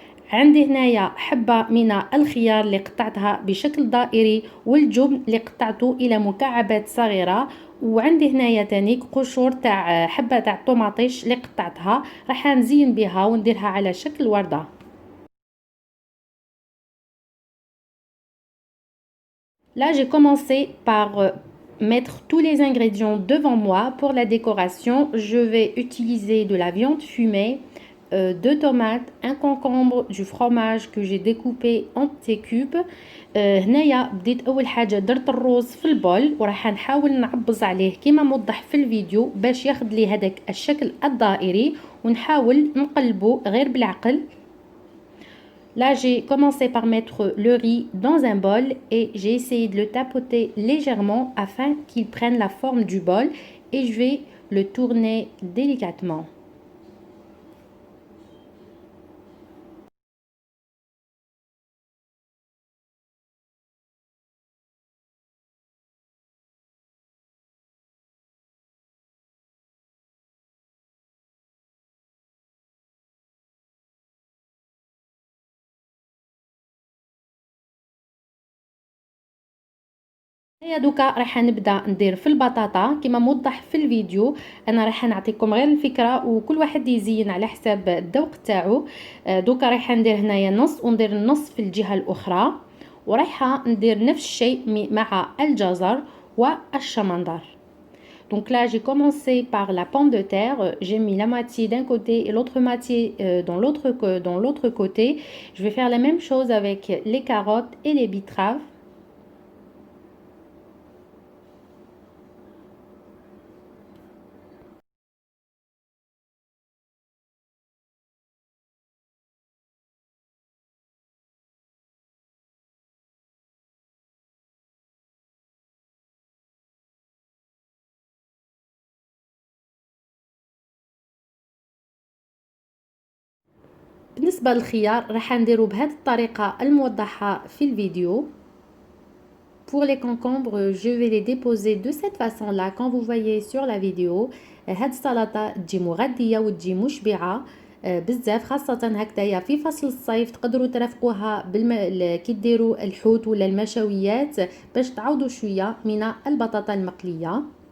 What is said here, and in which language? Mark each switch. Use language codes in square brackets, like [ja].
[ar] عندي هنايا حبه من الخيار اللي قطعتها بشكل دائري، والجبن اللي قطعته الى مكعبات صغيره. وعندي هنايا تاني قشور تاع حبه تاع الطوماطيش اللي قطعتها، راح نزين بها ونديرها على شكل ورده. [fr] Là, j'ai commencé par mettre tous les ingrédients devant moi. Pour la décoration, je vais utiliser de la viande fumée, 2 tomates, un concombre, du fromage que j'ai découpé en petits cubes. [ar] هنايا بديت اول حاجه درت الروز في البول، وراح نحاول نعبز عليه كما موضح في الفيديو باش ياخذ لي هذاك الشكل الدائري، ونحاول نقلبه غير بالعقل. [fr] Là, j'ai commencé par mettre le riz dans un bol et j'ai essayé de le tapoter légèrement afin qu'il prenne la forme du bol, et je vais le tourner délicatement. [ar] هيا دوكا راح نبدا ندير في البطاطا كما موضح في الفيديو. انا راح نعطيكم غير الفكره وكل واحد يزين على حساب الذوق تاعو. دوكا راح ندير هنايا نص وندير النص في الجهه الاخرى، ورايحه ندير نفس الشيء مع الجزر والشمندر. [fr] Donc là, j'ai commencé par la pomme de terre. J'ai mis la moitié d'un côté et l'autre moitié dans l'autre côté. Je vais faire la même chose avec les carottes et les betteraves. [ar] بالنسبة للخيار راح نديرو بهذه الطريقة الموضحة في الفيديو. [fr] Pour les concombres, je vais les déposer de cette façon-là, quand vous voyez sur la vidéo. [ar] هاد السلطة تجي مغذية وتجي مشبعة بزاف، خاصة هكذايا في فصل الصيف تقدروا ترافقوها كي ديروا الحوت ولا المشويات باش تعوضوا شوية من البطاطا المقلية.